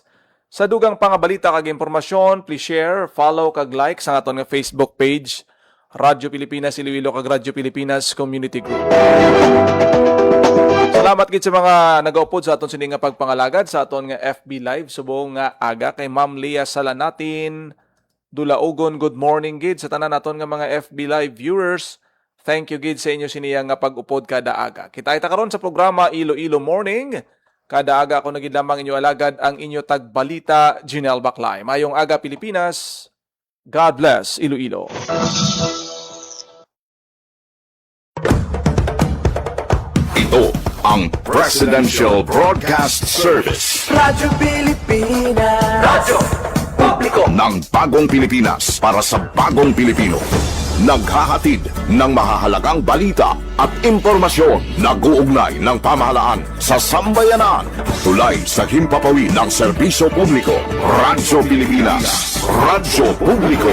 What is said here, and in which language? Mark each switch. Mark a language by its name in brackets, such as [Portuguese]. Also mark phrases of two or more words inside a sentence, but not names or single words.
[Hiligaynon] Sa dugang pangabalita kag impormasyon, [English] please share, follow [Hiligaynon] kag like sa aton nga [English] Facebook page [Hiligaynon] Radyo Pilipinas Iloilo kag Radyo Pilipinas Community Group. Salamat gid sa mga nagaupod sa aton sini nga pagpangalagad sa aton nga FB Live subong nga aga kay Ma'am Leah Salanatin. Dulaugon, [English] good morning [Hiligaynon] gid sa tanan naton nga mga [English] FB Live viewers. Thank you [Hiligaynon] gid sa inyo siniya nga pag-upod kada aga. Kita karon sa programa Iloilo Morning. Kada aga ako nagid lamang inyo alagad ang inyo tagbalita Jinel Baclay. Mayong aga Pilipinas. [English] God bless [Hiligaynon] Iloilo. [Filipino] Ito ang Presidential Broadcast Service Radyo Pilipinas. Radyo Publiko. ng Bagong Pilipinas para sa Bagong Pilipino. Naghahatid ng mahahalagang balita at impormasyon na guugnay ng pamahalaan sa sambayanan. Tulay sa himpapawid ng serbisyo publiko. Radyo Pilipinas. Radyo Publiko.